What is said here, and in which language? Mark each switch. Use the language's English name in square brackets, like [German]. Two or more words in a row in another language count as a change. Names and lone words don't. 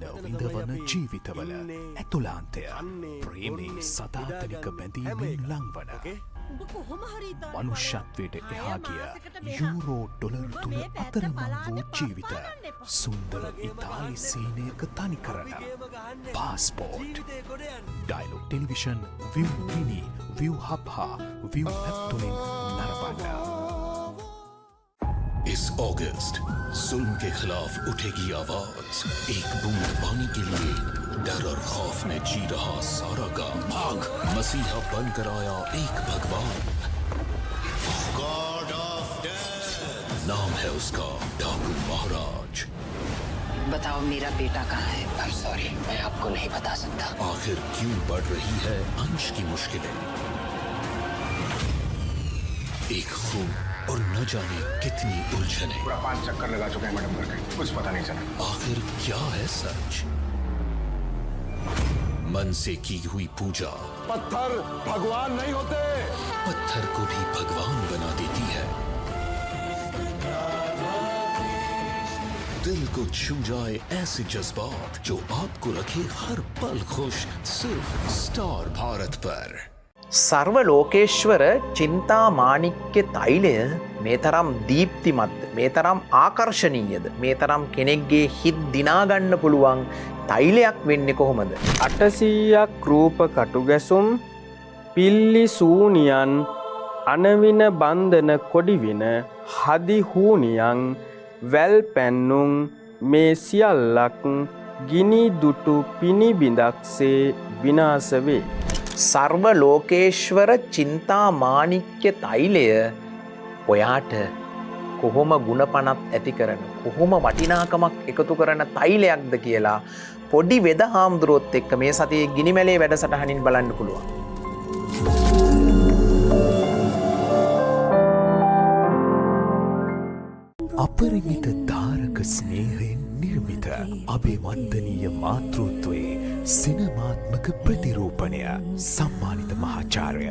[Sinhala] විඳවන ජීවිතවල ඇතුලාන්තය ප්‍රේමී සදාතනික බැඳීමෙන් ලංවන මනුෂ්‍යත්වයට එහා ගිය යූරෝ ඩොලර් 3 අතරමං වූ ජීවිත සුන්දර ඉතාලි සීනයක තනි කරන පාස්පෝර්ට්. ඩයලොග් ටෙලිවිෂන් ViU Mini, ViU Hub හා ViU App තුලින් නරඹන්න. [Hindi] इस अगस्त जुल्म के खिलाफ उठेगी आवाज. एक बूंद पानी के लिए डर और खौफ में जी रहा सारा गांव. भाग, मसीहा बनकर आया एक भगवान. [English] God of Death. [Hindi] नाम है उसका डाकू महाराज. बताओ मेरा बेटा कहाँ है? [English] I'm sorry, [Hindi] मैं आपको नहीं बता सकता. आखिर क्यों बढ़ रही है अंश की मुश्किलें? एक खून और न जाने कितनी उलझने. पूरा 5 चक्कर लगा चुके हैं मैडम करके, कुछ पता नहीं चला. आखिर क्या है सच? मन से की हुई पूजा पत्थर भगवान नहीं होते। पत्थर को भी भगवान बना देती है। दिल को छू जाए ऐसे जज्बात जो आपको रखे हर पल खुश, सिर्फ स्टार भारत पर। [Sinhala] सर्व लोकेश्वर चिंता माणिक्य तैलය මේ තරම් දීප්තිමත්ද, මේ තරම් ආකර්ශනීයද, මේ තරම් කෙනෙක්ගේ හිත් දිනා ගන්න පුළුවන් තෛලයක් වෙන්නේ කොහොමද? 800ක් රූප කටුගැසුම් පිල්ලි සූනියන් අනවින බන්ධන කොඩිවින හදි හූනියන් වැල් පැන්නුම් මේ සියල්ලක් ගිනි දුටු පිනිබිඳක්සේ විනාශ වේ. सर्व लोकेश्वर चिंता माणिक्य तैलය ඔයාට කොහොම ගුණපණක් ඇති කරන, කොහොම වටිනාකමක් එකතු කරන තෛලයක්ද කියලා පොඩි වෙද හාමුදුරුවොත් එක්ක මේ සතියේ ගිනිමැලේ වැඩසටහනින් බලන්න පුළුවන්. අපරිමිත දාරක ස්නේහයෙන් නිර්මිත අභිවන්දනීය මාතෘත්වයේ සිනමාත්මක ප්‍රතිරූපණය සම්මානිත මහාචාර්ය